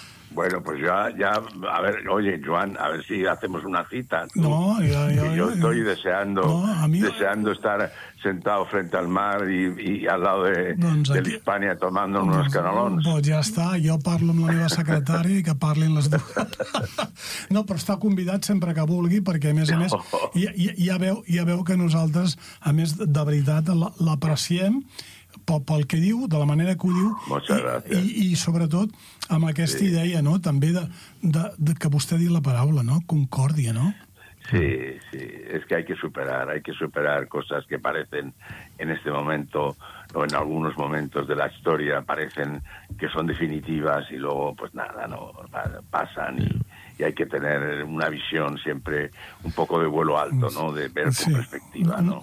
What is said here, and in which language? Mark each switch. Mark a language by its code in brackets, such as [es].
[es] Bueno, pues ya, a ver, oye, Joan, a ver si hacemos una cita. ¿Tú? No, yo estoy deseando, deseando estar sentado frente al mar y al lado de Hispania tomando unos canelons. Pues ya está, [ca] yo parlo amb la meva secretària i que parlin les dues. No, però està convidat sempre que vulgui, perquè a més, ja veu que nosaltres, a més, de veritat, l'apreciem pel que diu, de la manera que ho diu, i sobretot amb aquesta idea, no?, també de que vostè ha dit la paraula, no?, concòrdia, no? [es] Sí, sí, es que hay que superar cosas que parecen en este momento, o en algunos momentos de la historia, parecen que son definitivas y luego, pues nada, no, pasan y hay que tener una visión siempre un poco de vuelo alto, ¿no?, de ver con perspectiva, ¿no?